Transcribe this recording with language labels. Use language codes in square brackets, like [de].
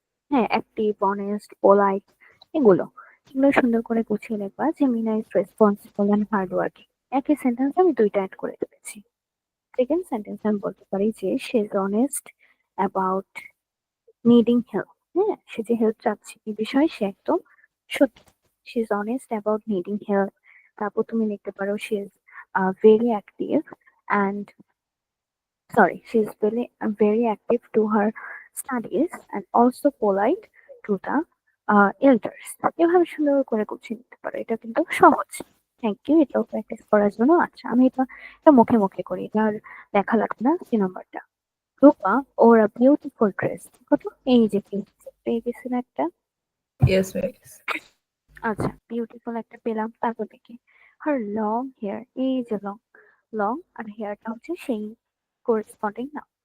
[bn] হ্যাঁ active, honest, polite, এগুলো এগুলো সুন্দর করে গুছিয়ে লিখবা যে [en] Mina is responsible and hard working. [bn] একই সেন্টেন্স আমি 2টা অ্যাড করে দিয়েছি। সেকেন্ড সেন্টেন্স আমি বলতে পারি যে সে [en] Is honest about needing help. [bn] হ্যাঁ, সে যে হেল্প চাচ্ছে এই বিষয়ে সে একদম সত্যি। [en] She is honest about needing help. [bn] তারপর তুমি লিখতে পারো [en] She is very active and she is very active to her studies and also polite to the elders. [bn] এভাবে সুন্দর করে গুছিয়ে নিতে পারো। এটা কিন্তু সহজ। [en] Thank you. [bn] এটাও প্র্যাকটিস করার জন্য। আচ্ছা, আমি এটা মুখে মুখে করি, এটা আর লেখা লাগবে না। 3 নম্বরটা, রূপা [en] Wore a beautiful dress. [bn] কত এই যে পেয়ে গেছি না একটা। [en] Yes miss. [bn] আচ্ছা, বিউটিফুল একটা পেলাম। তারপর দেখি [en] her long hair, [bn] এই যে লং, লং আর হেয়ারটা হচ্ছে সেই করেসপন্ডিং না।